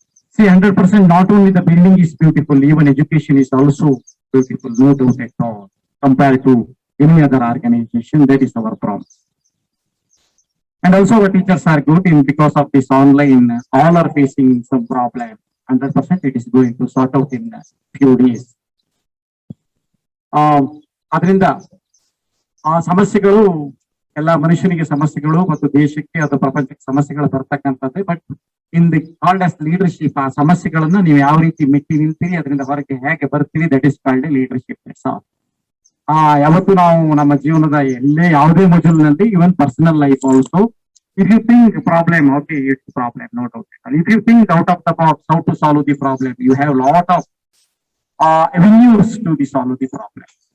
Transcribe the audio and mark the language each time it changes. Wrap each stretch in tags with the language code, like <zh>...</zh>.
<en>See, 100% not only the building is beautiful, even education is also beautiful, no doubt at all. Compared to any other organization, that is our promise. And also our teachers are good in because of this online, all are facing some problem. 100% it is going to sort out in a few days.</en> <kn>ಅದರಿಂದ ಆ ಸಮಸ್ಯೆಗಳು ಎಲ್ಲ ಮನುಷ್ಯನಿಗೆ ಸಮಸ್ಯೆಗಳು ಮತ್ತು ದೇಶಕ್ಕೆ ಅಥವಾ ಪ್ರಪಂಚಕ್ಕೆ ಸಮಸ್ಯೆಗಳು ಬರ್ತಕ್ಕಂಥದ್ದೇ.</kn> <en>but in the called as leadership,</en> <kn>ಆ ಸಮಸ್ಯೆಗಳನ್ನ ನೀವು ಯಾವ ರೀತಿ ಮೆಟ್ಟಿ ನಿಲ್ತೀರಿ, ಅದರಿಂದ ಹೊರಗೆ ಹೇಗೆ ಬರ್ತೀರಿ,</kn> <en>That is called leadership.</en> <kn>ಯಾವತ್ತು ನಾವು ನಮ್ಮ ಜೀವನದ ಎಲ್ಲೇ ಯಾವುದೇ ಮಜಲಿನಲ್ಲಿ,</kn> <en>Even personal life also, if you think problem, okay, it's a problem, no doubt. If you think out of the box how to solve the problem, you have lot of avenues to solve the problem.</en>